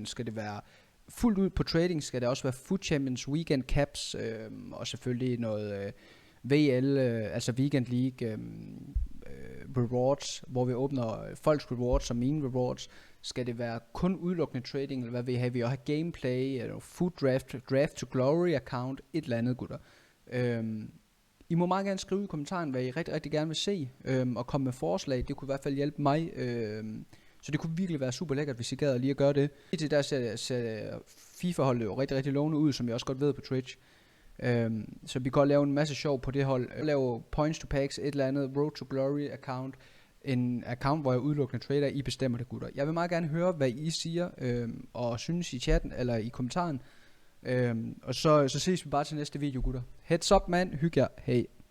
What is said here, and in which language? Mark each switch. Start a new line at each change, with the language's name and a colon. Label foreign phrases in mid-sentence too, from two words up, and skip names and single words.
Danish: Skal det være fuldt ud på trading? Skal det også være Food Champions, Weekend Caps og selvfølgelig noget VL, altså
English: Weekend League rewards,
Danish: hvor vi åbner folks rewards som mine rewards? Skal det være kun udelukkende trading, eller hvad vil I have? Vi også have gameplay, eller
English: food draft to glory account,
Danish: et eller andet, gutter. I må meget gerne skrive i kommentaren, hvad I rigtig gerne vil se, og komme med forslag. Det kunne i hvert fald hjælpe mig, så det kunne virkelig være super lækkert, hvis I gad lige at gøre det. Til der ser FIFA-holdet jo rigtig lovende ud, som jeg også godt ved på Twitch. Så vi kan godt lave en masse sjov på det hold. Lave
English: points to packs,
Danish: et eller andet
English: road to glory account.
Danish: En account, hvor jeg udelukkende trader. I bestemmer det, gutter. Jeg vil meget gerne høre, hvad I siger og synes i chatten eller i kommentaren. Og så ses vi bare til næste video, gutter.
English: Heads up, man.
Danish: Hygge jer. Hej.